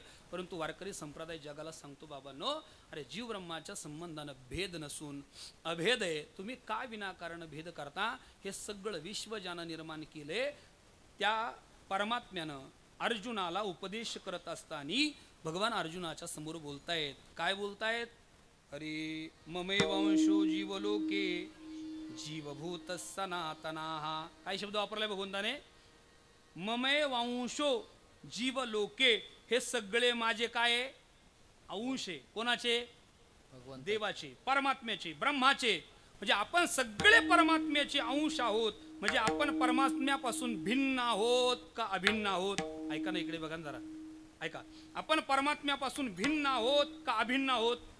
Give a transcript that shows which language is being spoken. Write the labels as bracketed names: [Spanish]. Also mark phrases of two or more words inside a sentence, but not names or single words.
[Marathi] परंतु वारकरी संप्रदाय जगाला सांगतो, बाबांनो, अरे जीव ब्रह्माच्या संबंधानं भेद नसून अभेद आहे. तुम्ही काय विनाकारण भेद करता? हे सगळं विश्व ज्यानं निर्माण केले त्या परमात्म्यानं अर्जुनाला उपदेश करत असताना भगवान अर्जुनाच्या समोर बोलतायत. काय बोलतायत? [Sanskrit] अरे ममेवंशो जीवलोके जीवभूत सनातनाः. [Marathi] काय शब्द वापरलाय भगवंताने? [Sanskrit] ममे वांशो जीवलोके, [Marathi] हे सगळे माझे काय आहे? अंश आहे. कोणाचे? देवाचे, परमात्म्याचे, ब्रह्माचे. म्हणजे आपण सगळे परमात्म्याचे अंश आहोत. म्हणजे आपण परमात्म्यापासून भिन्न आहोत का अभिन्न आहोत? ऐका ना, इकडे बघा ना जरा, ऐका. आपण परमात्म्यापासून भिन्न आहोत का अभिन्न आहोत?